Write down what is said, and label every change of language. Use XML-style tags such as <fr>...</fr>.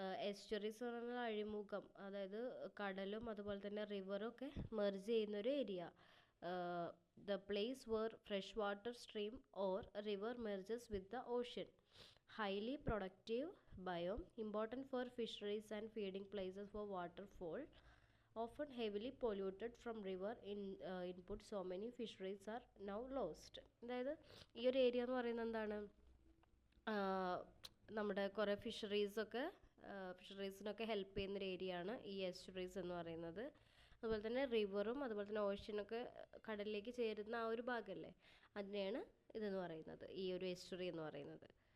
<ml>എസ്റ്റുറീസ് എന്ന് പറഞ്ഞാൽ അഴിമുഖം, അതായത് കടലും അതുപോലെ തന്നെ റിവറും ഒക്കെ മെർജ് ചെയ്യുന്നൊരു area.</ml> <en>The place where fresh water stream or river merges with the ocean. Highly productive biome, important for fisheries and feeding places for waterfowl. Often heavily polluted from river input, so many fisheries are now lost.</en> <ml>അതായത് ഈ ഒരു area എന്ന് പറയുന്നത് എന്താണ്, നമ്മുടെ കുറേ ഫിഷറീസിനൊക്കെ help ചെയ്യുന്നൊരു area ആണ് ഈ എസ്റ്റുറീസ് എന്ന് പറയുന്നത്. അതുപോലെ തന്നെ റിവറും അതുപോലെ തന്നെ ഓഷ്യനൊക്കെ കടലിലേക്ക് ചേരുന്ന ആ ഒരു ഭാഗമല്ലേ, അതിനെയാണ് ഇതെന്ന് പറയുന്നത്, ഈ ഒരു എസ്റ്റുറി എന്ന് പറയുന്നത്.</ml>